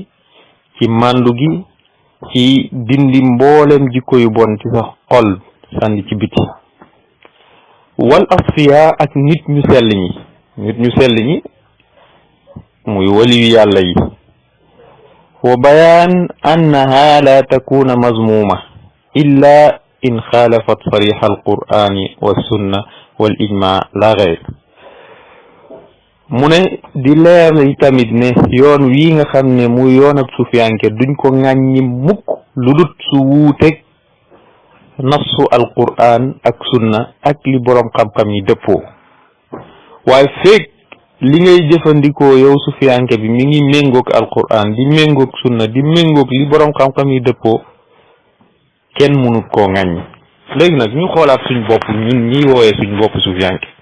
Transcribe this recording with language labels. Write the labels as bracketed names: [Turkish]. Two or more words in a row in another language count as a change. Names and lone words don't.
[Wolof] ci màndu gi ci dindi mboolem jikko yu bon ci sa xol sànni ci biti [Arabic] والأصفياء [Wolof] ak nit ñu sell ñi muy waliyu yàlla yi [Arabic] وبيان أنها لا تكون مذمومة إلا إن خالفت صريح القرآن والسنة والإجماع لا غير [Wolof] mu ne di leer tamit ne yoon wii nga xam ne muy yoon ab sufiyanke duñ ko ŋàññi mukk lu dut su wuuteeg nafsu alqur'an ak sunna ak li boroom xam-xam yi dëppoo waaye feeg li ngay jëfandikoo yow sufiyanke bi mi ngi méngoog alqur'an di méngoog sunna di méngoog li boroom xam-xam yi dëppoo kenn mënut koo ŋàññi léegi nag ñu xoolaat suñ bopp ñun ñiy woowee suñ bopp sufiyanke